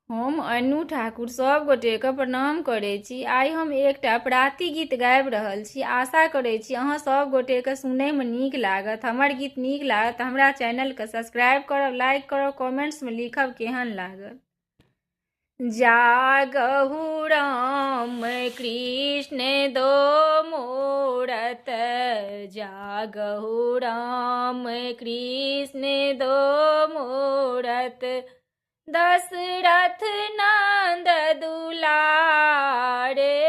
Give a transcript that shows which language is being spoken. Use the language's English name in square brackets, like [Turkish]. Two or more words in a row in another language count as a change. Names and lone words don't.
[Maithili] हम अनु ठाकुर सब गोटे के प्रणाम करै छी। आइ हम एकटा पराती गीत गाबि रहल छी। आशा करै छी अहाँ सब गोटे के सुनय में नीक लागत। हमर गीत नीक लागत हमरा चैनल के सब्सक्राइब करब, लाइक करब, कमेंट्स में लिखब केहन लागल। जागहु राम कृष्ण दो मूरत, जागहु राम कृष्ण दो मूरत, दशरथ नंद दुलारे,